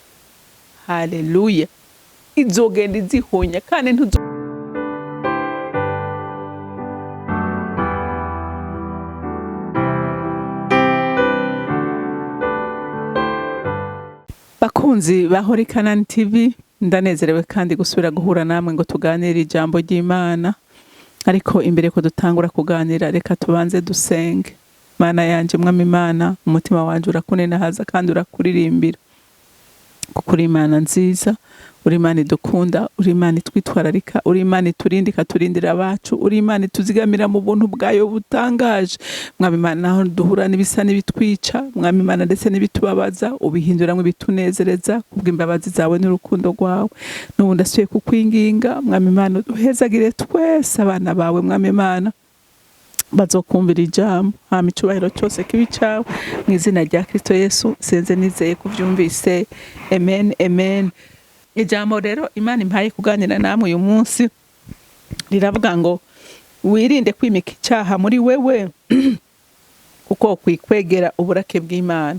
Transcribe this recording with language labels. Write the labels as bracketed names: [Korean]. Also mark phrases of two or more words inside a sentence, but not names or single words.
[Rundi] Haleluya. Izogenda izihonya kandi bakunzi ba Holy Canaan TV, ndanezerewe kandi gusubira guhura namwe ngo tuganire ijambo ry'Imana. Ariko imbere ko dutangura kuganira, reka tubanze dusenge. Mana yanje, Mwami Imana, umutima wanje urakunenahaza kandi urakuririmbira, kuko uri Imana nziza, uri Imana idukunda, uri Imana itwitwararika, uri Imana iturinde ikaturindira abacu, uri Imana ituzigamira mu buntu bwayo butangaje. Mwami Imana, naho duhura n'ibisa n'ibitwica, Mwami Imana, ndetse n'ibitubabaza, ubihinduramwo ibitunezereza kubw'imbabazi zawe n'urukundo rwawe. N'ubu ndasubiye kukwinginga, Mwami Imana, duhezagire twese abana bawe, Mwami Imana, bazokumvira ijambo. Hama icubahiro cyose kibi cawe, mu izina rya Kristo Yesu senze nizeye kuvyumvise. Amen, amen. Ijambo rero Imana impaye kuganira namwe uyu munsi riravuga ngo wirinde kwimika icyaha muri wewe kuko kwikwegera uburake bw'Imana.